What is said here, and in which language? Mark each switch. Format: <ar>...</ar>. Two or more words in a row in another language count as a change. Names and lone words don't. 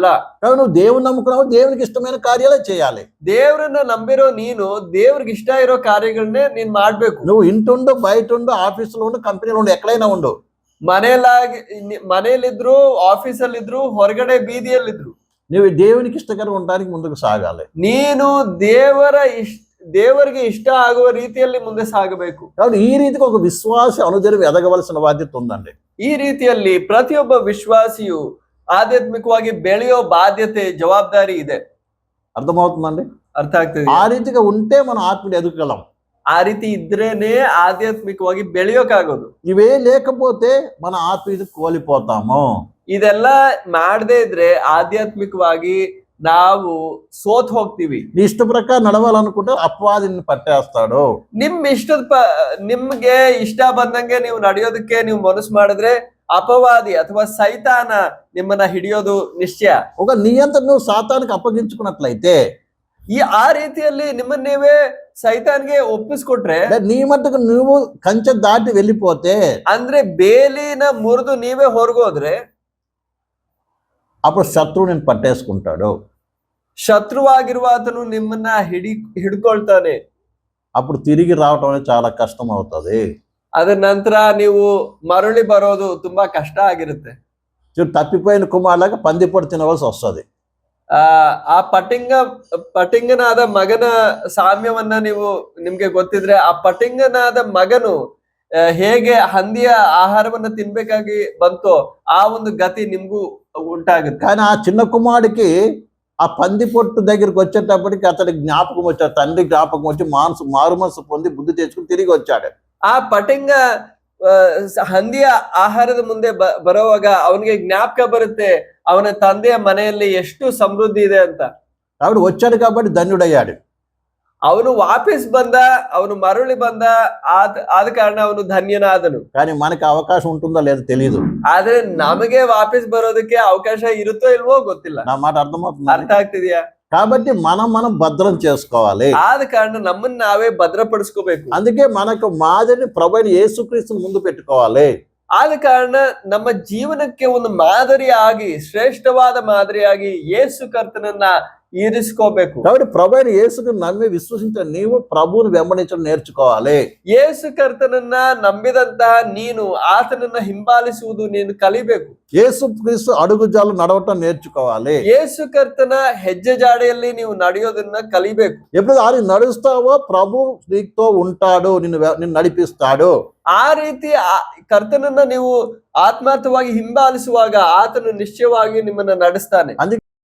<te>కాబట్టి నువ్వు దేవుని నమ్ముకున్నావు, దేవునికి ఇష్టమైన కార్యాలే చేయాలి.</te> <kn>ದೇವ್ರನ್ನ ನಂಬಿರೋ ನೀನು ದೇವ್ರಿಗೆ ಇಷ್ಟ ಇರೋ ಕಾರ್ಯಗಳನ್ನೇ ನೀನ್ ಮಾಡ್ಬೇಕು.</kn> <te>నువ్వు ఇంటుండు, బయట ఉండు, ఆఫీసులో ఉండు, కంపెనీలో ఉండు, ఎక్కడైనా ఉండు.</te> <kn>ಮನೆಯಲ್ಲಿದ್ರು, ಆಫೀಸಲ್ಲಿದ್ರು, ಹೊರಗಡೆ ಬೀದಿಯಲ್ಲಿದ್ರು</kn> <te>నువ్వు దేవునికి ఇష్టకరంగా ఉండడానికి ముందుకు సాగాలి.</te> <kn>ನೀನು ದೇವರಿಗೆ ಇಷ್ಟ ಆಗುವ ರೀತಿಯಲ್ಲಿ ಮುಂದೆ ಸಾಗಬೇಕು.</kn> <te>కాబట్టి ఈ రీతికి ఒక విశ్వాస అనుదినం ఎదగవలసిన బాధ్యత ఉందండి.</te> <kn>ಈ ರೀತಿಯಲ್ಲಿ ಪ್ರತಿಯೊಬ್ಬ ವಿಶ್ವಾಸಿಯು ಆಧ್ಯಾತ್ಮಿಕವಾಗಿ ಬೆಳೆಯೋ ಬಾಧ್ಯತೆ, ಜವಾಬ್ದಾರಿ ಇದೆ.</kn> <te>అర్థమవుతుందండి?</te> <kn>ಅರ್ಥ ಆಗ್ತದೆ?</kn> <te>ఆ రీతిగా ఉంటే మనం ఆత్మీయ ఎదుగలం.</te> <kn>ಆ ರೀತಿ ಇದ್ರೇನೆ ಆಧ್ಯಾತ್ಮಿಕವಾಗಿ ಬೆಳೆಯೋಕಾಗೋದು.</kn> <te>ఇవే లేకపోతే మన ఆత్మీయత కోల్పోతాము.</te> <kn>ಇದೆಲ್ಲ ಮಾಡದೇ ಇದ್ರೆ ಆಧ್ಯಾತ್ಮಿಕವಾಗಿ ನಾವು ಸೋತ್ ಹೋಗ್ತೀವಿ.</kn> <te>నీ ఇష్ట ప్రకారం నడవాలనుకుంటే అపవాదిని పట్టేస్తాడు.</te> <kn>ನಿಮ್ಗೆ ಇಷ್ಟ ಬಂದಂಗೆ ನೀವು ನಡೆಯೋದಕ್ಕೆ ನೀವು ಮನಸ್ಸು ಮಾಡಿದ್ರೆ ಅಪವಾದಿ ಅಥವಾ ಸೈತಾನ ನಿಮ್ಮನ್ನ ಹಿಡಿಯೋದು ನಿಶ್ಚಯ.</kn> <te>ఒక నియంత్రణ నువ్వు సాతానికి అప్పగించుకున్నట్లయితే,</te> <kn>ಆ ರೀತಿಯಲ್ಲಿ ನಿಮ್ಮನ್ನ ನೀವೇ ಸೈತಾನ್ಗೆ ಒಪ್ಪಿಸ್ಕೊಟ್ರೆ,</kn> <te>నీ మట్టుకు నువ్వు కంచె దాటి వెళ్ళిపోతే,</te> <kn>ಅಂದ್ರೆ ಬೇಲಿನ ಮುರಿದು ನೀವೇ ಹೊರಗೋದ್ರೆ</kn> <te>అప్పుడు శత్రువు నేను పట్టేసుకుంటాడు.</te> <kn>ಶತ್ರುವಾಗಿರುವ ಆತನು ನಿಮ್ಮನ್ನ ಹಿಡ್ಕೊಳ್ತಾನೆ.</kn> <te>అప్పుడు తిరిగి రావటం అనేది చాలా కష్టం అవుతుంది.</te> <kn>ಅದರ ನಂತರ ನೀವು ಮರಳಿ ಬರೋದು ತುಂಬಾ ಕಷ್ಟ ಆಗಿರುತ್ತೆ.</kn> <te>తప్పిపోయిన కుమారులాగా పందిపొడి తినవలసి వస్తుంది.</te> <kn>ಆ ಪಟಿಂಗನಾದ ಮಗನ ಸಾಮ್ಯವನ್ನ ನಿಮ್ಗೆ ಗೊತ್ತಿದ್ರೆ, ಆ ಪಟಿಂಗನಾದ ಮಗನು ಹೇಗೆ ಹಂದಿಯ ಆಹಾರವನ್ನ ತಿನ್ಬೇಕಾಗಿ ಬಂತೋ ಆ ಒಂದು ಗತಿ ನಿಮ್ಗೂ ఉంటాಗುತ್ತೆ.</kn> <te>కానీ ఆ చిన్న కుమారుడికి ఆ పంది పొట్టు దగ్గరికి వచ్చేటప్పటికి అతడికి జ్ఞాపకం వచ్చాడు. తండ్రి జ్ఞాపకం వచ్చి మారు మనసు పొంది బుద్ధి తెచ్చుకుని తిరిగి వచ్చాడు.</te> <kn>ಆ ಪಟಿಂಗ ಹಂದಿಯ ಆಹಾರದ ಮುಂದೆ ಬರುವಾಗ ಅವನಿಗೆ ಜ್ಞಾಪಕ ಬರುತ್ತೆ ಅವನ ತಂದೆಯ ಮನೆಯಲ್ಲಿ ಎಷ್ಟು ಸಮೃದ್ಧಿ ಇದೆ ಅಂತ.</kn> <te>కాబట్టి వచ్చాడు కాబట్టి ధన్యుడయ్యాడు.</te> <kn>ಅವನು ವಾಪಸ್ ಬಂದ, ಅವನು ಮರಳಿ ಬಂದ, ಆದ ಕಾರಣ ಅವನು ಧನ್ಯನಾದನು.</kn> <te>కానీ మనకి అవకాశం ఉంటుందో లేదో తెలియదు.</te> <kn>ಆದ್ರೆ ನಮಗೆ ವಾಪಸ್ ಬರೋದಕ್ಕೆ ಅವಕಾಶ ಇರುತ್ತೋ ಇಲ್ವೋ ಗೊತ್ತಿಲ್ಲ.</kn> <te>నా మాట అర్థమవుతుంది?</te> <kn>ಅರ್ಥ ಆಗ್ತಿದ್ಯಾ?</kn> <te>కాబట్టి మనం భద్రం చేసుకోవాలి.</te> <kn>ಆದ ಕಾರಣ ನಮ್ಮನ್ನ ನಾವೇ ಭದ್ರಪಡಿಸ್ಕೋಬೇಕು.</kn> <te>అందుకే మనకు మాదిరిని ప్రభువైన యేసుక్రీస్తుని ముందు పెట్టుకోవాలి.</te> <kn>ಆದ ಕಾರಣ ನಮ್ಮ ಜೀವನಕ್ಕೆ ಒಂದು ಮಾದರಿಯಾಗಿ, ಶ್ರೇಷ್ಠವಾದ ಮಾದರಿಯಾಗಿ ಯೇಸು ಕರ್ತನನ್ನ ఇరుసుకోಬೇಕು.</kn> <te>కాబట్టి ప్రభు అయిన యేసును నమ్మి విశ్వసించిన నీవు ప్రభువుని వెంబడించడం నేర్చుకోవాలి.</te> <kn>ಯೇಸು ಕರ್ತನನ್ನ ನಂಬಿದಂತಹ ನೀನು ಆತನನ್ನ ಹಿಂಬಾಲಿಸುವುದು ನೀನು ಕಲಿಬೇಕು.</kn> <te>యేసు క్రీస్తు అడుగుజాలు నడవటం నేర్చుకోవాలి.</te> <kn>ಯೇಸು ಕರ್ತನ ಹೆಜ್ಜೆ ಜಾಡೆಯಲ್ಲಿ ನೀವು ನಡೆಯೋದನ್ನ ಕಲಿಬೇಕು.</kn> <te>ఎప్పుడు ఆయన నడుస్తావో ప్రభు నీతో ఉంటాడు, నిన్ను నడిపిస్తాడు.</te> <kn>ಆ ರೀತಿ ಕರ್ತನನ್ನ ನೀವು ಆತ್ಮಾರ್ಥವಾಗಿ ಹಿಂಬಾಲಿಸುವಾಗ ಆತನು ನಿಶ್ಚಯವಾಗಿ ನಿಮ್ಮನ್ನ ನಡೆಸ್ತಾನೆ.</kn> <te>అందుకే</te>